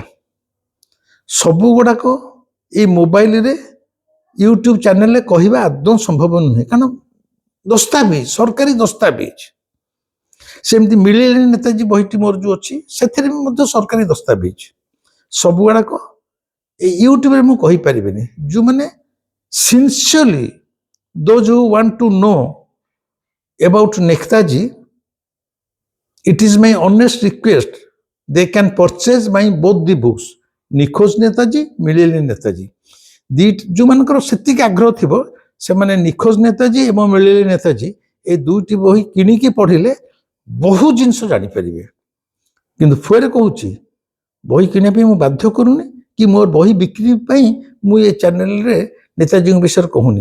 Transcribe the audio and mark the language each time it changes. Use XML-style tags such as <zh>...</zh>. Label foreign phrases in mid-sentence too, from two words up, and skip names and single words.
<or>ସବୁ ଗୁଡ଼ାକ ଏଇ ମୋବାଇଲରେ ୟୁଟ୍ୟୁବ ଚ୍ୟାନେଲରେ କହିବା ଆଦୌ ସମ୍ଭବ ନୁହେଁ, କାରଣ ଦସ୍ତାବିଜ, ସରକାରୀ ଦସ୍ତାବିଜ। ସେମିତି ମିଳିଲେଣି ନେତାଜୀ ବହିଟି ମୋର ଯେଉଁ ଅଛି ସେଥିରେ ବି ମଧ୍ୟ ସରକାରୀ ଦସ୍ତାବିଜ। ସବୁ ଗୁଡ଼ାକ ଏଇ ୟୁଟ୍ୟୁବରେ ମୁଁ କହିପାରିବିନି। ଯେଉଁମାନେ ସିନ୍ସିୟରଲି</or> <en>those who want to know about Netaji, it is my honest request they can purchase my both the books,</en> <or>ନିଖୋଜ ନେତାଜୀ, ମିଳିଲେଣି ନେତାଜୀ। ଯେଉଁମାନଙ୍କର ସେତିକି ଆଗ୍ରହ ଥିବ ସେମାନେ ନିଖୋଜ ନେତାଜୀ ଏବଂ ମିଳିଲେଣି ନେତାଜୀ ଏ ଦୁଇଟି ବହି କିଣିକି ପଢ଼ିଲେ ବହୁ ଜିନିଷ ଜାଣିପାରିବେ। କିନ୍ତୁ ଫେରେ କହୁଛି, ବହି କିଣିବା ପାଇଁ ମୁଁ ବାଧ୍ୟ କରୁନି କି ମୋର ବହି ବିକ୍ରି ପାଇଁ ମୁଁ ଏ ଚ୍ୟାନେଲରେ ନେତାଜୀଙ୍କ ବିଷୟରେ କହୁନି।</or>